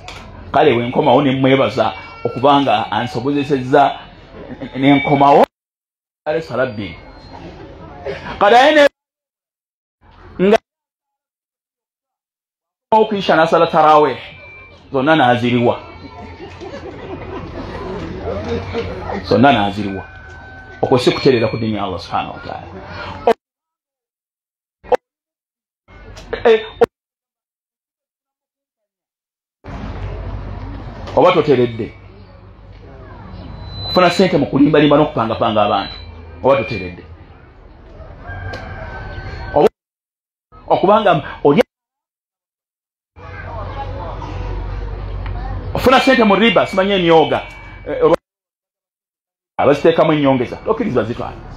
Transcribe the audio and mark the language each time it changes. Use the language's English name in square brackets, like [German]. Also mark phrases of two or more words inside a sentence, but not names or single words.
[Ganda] Kale wenkomawo ne mwebaza okubanga ansobozesezza n'enkomawo essala bbiri. Kadaye nga okwisha nasala tarawih zonna naziriwa, zonna naziriwa. Okwo si kuterera ku ddiini ya Allah [Arabic] subhanahu wa ta'ala. [Ganda] Oba toteredde kufuna sente mu kulimbalimba n'okupangapanga abantu, oba toteredde okubanga oli ofuna sente mu riba, simanye emyoga abaziteekamu ennyongeza, tokkirizibwa zitwala.